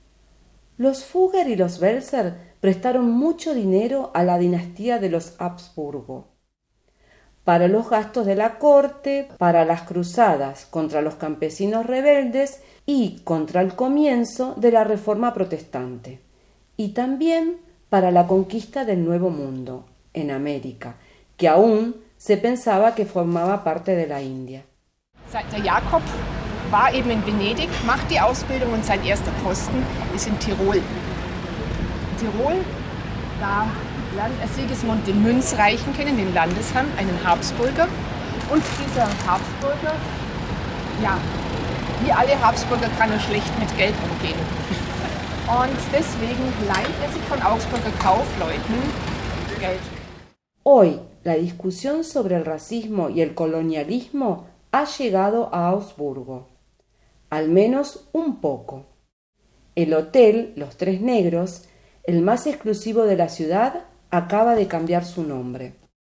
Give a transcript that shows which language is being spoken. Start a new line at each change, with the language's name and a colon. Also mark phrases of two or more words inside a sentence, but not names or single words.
Spanish: Los Fugger y los Welser prestaron mucho dinero a la dinastía de los Habsburgo, para los gastos de la corte, para las cruzadas contra los campesinos rebeldes y contra el comienzo de la Reforma Protestante, y también para la conquista del Nuevo Mundo, en América, que aún se pensaba que formaba parte de la India.
German: Der Jakob war eben in Venedig, macht die Ausbildung und sein erster Posten ist in Tirol. In Tirol, da lernt er Sigismund den Münzreichen kennen, den Landesherrn, einen Habsburger. Und dieser Habsburger, ja, wie alle Habsburger kann er schlecht mit Geld umgehen. Und deswegen leiht er sich von Augsburger Kaufleuten Geld.
Spanish: Hoy, la discusión sobre el racismo y el colonialismo ha llegado a Augsburgo, al menos un poco. El hotel Los Tres Negros, el más exclusivo de la ciudad, acaba de cambiar su nombre.